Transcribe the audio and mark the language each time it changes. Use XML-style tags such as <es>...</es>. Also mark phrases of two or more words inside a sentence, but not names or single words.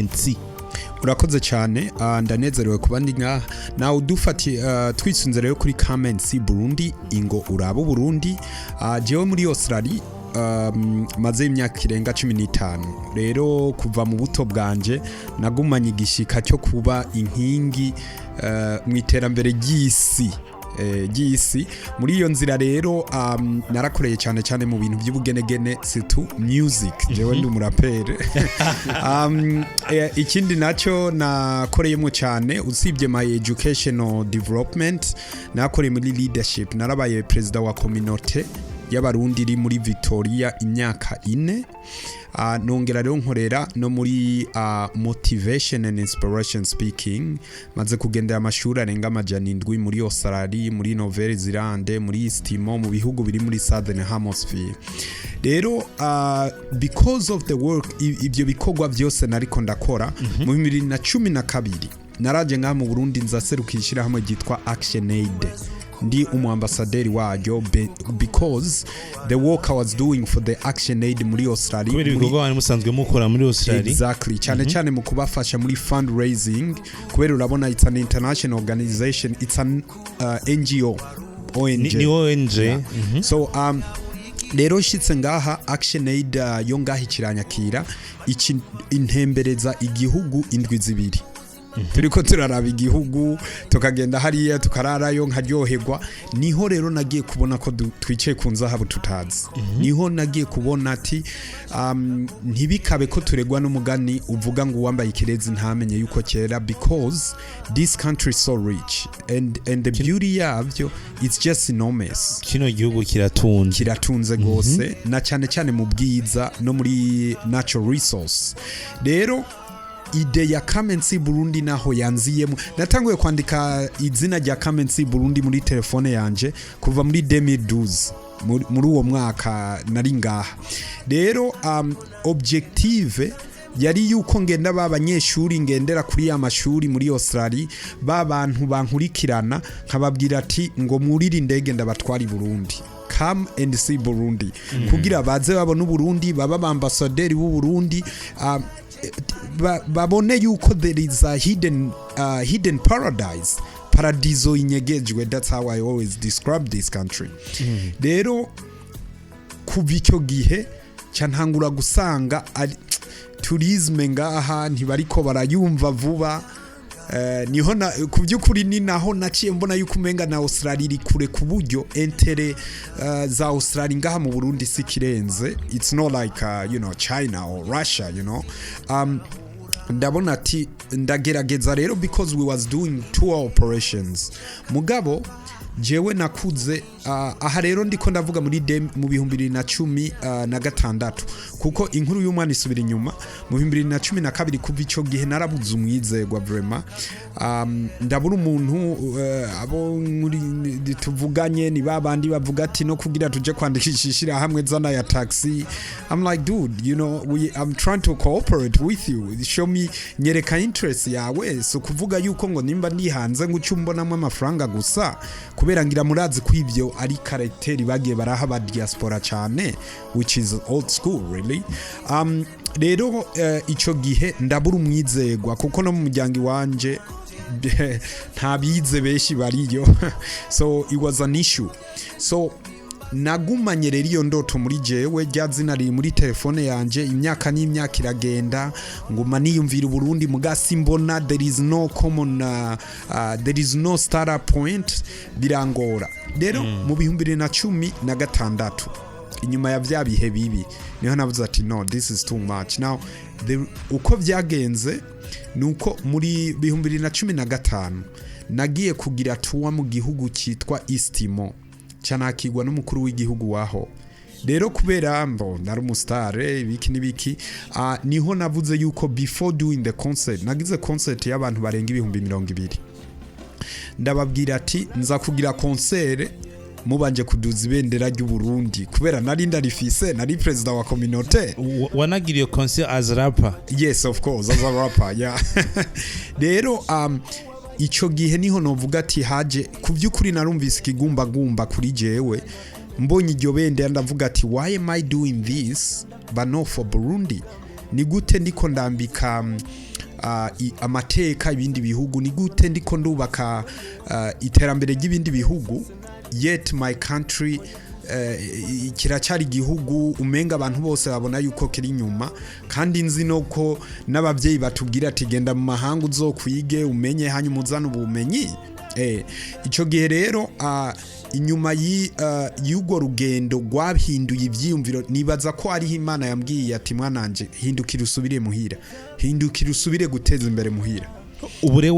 <rn>urakoze cyane ndanezerewe kuba ndi ngaha nawe udufati twisunze rero kuri Come Burundi ingo urabo Burundi jewe muri Australia maze imyaka irenga 15 rero kuva mu buto bwanje nagumanye igishika cyo kuba inkingi mu iterambere ry'isi muri iyo nzira rero narakoreye cyane mu bintu by'ubugenegene surtout music jewe ndi umurapere ikindi nacyo nakoreyemo cyane usibye</rn> <en>my educational development</en> <rn>nakoreye muri leadership narabaye president wa communauté y'abarundi iri muri Victoria imyaka 4. Nongera rero nkorera no muri</rn> <en>motivation and inspiration speaking,</en> <rn>maze kugendera amashuri arenga amajana 7 muri Australia, muri Nouvelle-Zélande, muri Estimo, mu bihugu biri muri Southern Hemisphere.</rn> <en>Rero because of the work,</en> <rn>ibyo bikorwa byose nariko ndakora mu 2012 naraje ngaha mu Burundi nzaserukira ishirahamwe ryitwa Action Aid, ndi umuambasaderi waryo</rn> <en>because the work I was doing for the Action Aid</en> <rn>muri Australia, kubera ibikorwa bari musanzwe mukora muri Australia,</rn> <en>exactly,</en> <rn>cyane mu kubafasha muri fundraising, kubera urabona</rn> <en>it's an international organization, it's an NGO, ONG.</en> <rn>Ni ONG.</rn> <en>Yeah.</en> <rn>So rero shitse ngaha Action Aid yo ngaha ikiranyakira intembereza igihugu indwi zibiri. Turiko turaraba igihugu tukagenda hariya tukararayo nkaryoherwa, niho rero nagiye kubona ko twicaye ku nzahabu tutazi. Niho nagiye kubona ati ntibikabe ko turegwa n'umugani uvuga ngo uwambaye ikirezi ntamenye yuko kera,</rn> <en>because this country is so rich and the beauty yavyo it's just enormous.</en> <rn>Kino gihugu kiratunze gose, na cyane mu bwiza no muri</rn> <en>natural resource.</en> <rn>Rero ide ya Kamensi Burundi naho yanziyemo, natanguye kwandika izina rya Kamensi Burundi muri telefone yanje kuva muri 2012, muri uwo mwaka nari ngaha. Rero objective yari yuko ngenda babanyeshuri ngendera kuri ya mashuri muri Australia, babantu bankurikirana nkababwira ati ngo murire indege ndabatwara i Burundi,</rn> <en>come and see Burundi,</en> <rn>kugira baze babone Burundi, baba ambassadeur b'u Burundi, babone yuko</rn> <en>there is a hidden paradise,</en> <rn>paradiso inyegejwe.</rn> <en>That's how I always describe this country.</en> <rn>Rero kuva icyo gihe cyantangura gusanga tourisme ngaha ntibariko barayumva vuba. Niho ku by'ukuri ni naho naciye mbona yuko umenga na Australia iri kure ku buryo entere za Australia ngaha mu Burundi sikirenze.</rn> <en>It's not like China or Russia,</en> <rn>ndabona ati ndagerageza rero,</rn> <en>because we was doing tour operations.</en> <rn>Mugabo jewe nakuze aha rero ndiko ndavuga muri mu 2016 kuko inkuru y'umwana isubira inyuma. Mu 2012 kuva icyo gihe narabuze umwizegwa vraiment. Ndabura umuntu abo muri tuvuganye ni babandi bavuga ati no kugira tuje kwandikisha ishirahamwe zana ya taxi.</rn> <en>I'm like, dude, I'm trying to cooperate with you, show me,</en> <rn>nyereka interest yawe. So kuvuga yuko ngo nimba ndi hanze ngo cyumbonamo amafaranga gusa, kubera ngira murazi ko ivyo ari karakteri bagiye baraha ba diaspora cyane,</rn> <en>which is old school really.</en> <rn>Rero ico gihe ndabura umwizegwa kuko no mu muryango wanje ntabize beshi bariyo.</rn> <en>So it was an issue.</en> <rn>So nagumanye rero iyo ndoto muri jewe, rya zina riri muri telefone yanje, imyaka n'imyaka iragenda, nguma niyumvira Burundi mugasi mbona</rn> <en>there is no common there is no startup point,</en> <rn>birangora. Rero mu 2016 inyuma ya vya bihe bibi niho navuze ati no,</rn> <en>this is too much now.</en> <rn>Uko vyagenze nuko muri 2015 nagiye kugira tuwa mu gihugu cyitwa Estimo, cyanakigwa n'umukuru w'igihugu waho. Rero kubera nari umusitare ibiki n'ibiki, niho navuze yuko</rn> <en>before doing the concert,</en> <rn>nagize concert y'abantu barenga 200,000. Ndababwira ati nza kugira concert mubanje kuduza ibendera ry'u Burundi, kubera nari ndarifise, nari president wa communauté. Wanagiriye concert</rn> <en>as rapper? Yes, of course, as a rapper, yeah.</en> <rn>Rero ico gihe niho novuga ati haje ku by'ukuri narumvise ikigumbagumba kuri jewe, mbonye iryo bendera ndavuga ati</rn> <en>why am I doing this but not for Burundi?</en> <rn>Ni gute ndiko ndambika amateka ibindi bihugu, ni gute ndiko ndubaka iterambere ry'ibindi bihugu,</rn> <en>yet my country</en> <rn>kiracyari igihugu umenga abantu bose babona yuko kiri nyuma, kandi nzi no ko n'abavyeyi batubwira ati genda mu mahanga uzokwige umenye hanyuma uzana ubumenyi. Ico gihe rero inyuma y'ugo rugendo rwahinduye ivyiyumviro, nibaza ko ari Imana yambwiye ati mwananje hindukira usubire muhira, hindukira usubire guteza imbere muhira.</rn>